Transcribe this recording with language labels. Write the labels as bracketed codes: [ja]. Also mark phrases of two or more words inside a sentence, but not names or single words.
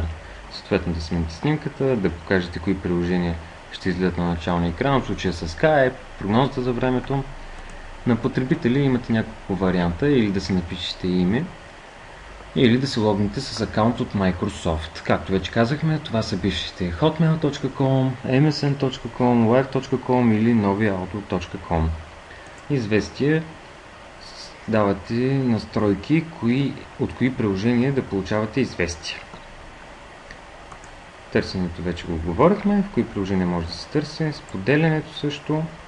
[bg] Съответно да смените снимката, да покажете кои приложения ще изгледат на началния екран, в случая с Skype, прогнозата за времето. На потребители имате няколко варианта, или да си напишете име, или да се логнете с акаунт от Microsoft. Както вече казахме, това са бившите hotmail.com, msn.com, live.com или новия outlook.com. Известие давате настройки, от кои приложения да получавате известия. Търсенето вече го говорихме, в кои приложения може да се търси, споделянето също.